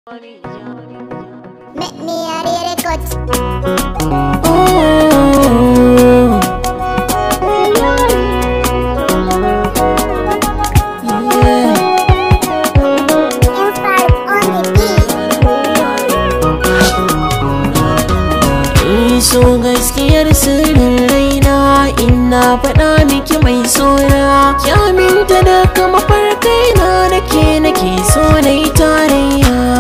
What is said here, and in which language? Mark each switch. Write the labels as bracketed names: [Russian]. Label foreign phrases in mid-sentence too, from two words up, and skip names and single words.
[English] Make me a real record. Oh. Yeah. Inside on the beat. [Hausa] Eh, so gaskiyar sirrin raina, in na faɗa miki mai sona, ki aminta da kama farkai na da ke nake so na yi tarayya.